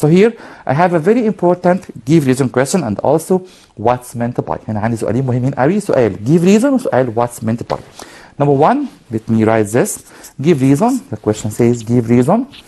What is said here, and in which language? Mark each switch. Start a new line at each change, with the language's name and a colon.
English: So here I have a very important give reason question and also what's meant by.
Arabic: هنا عندي سؤالين مهمين قوي، سؤال give reason وسؤال what's meant by.
English: Number one, let me write this. Give reason. The question says give reason.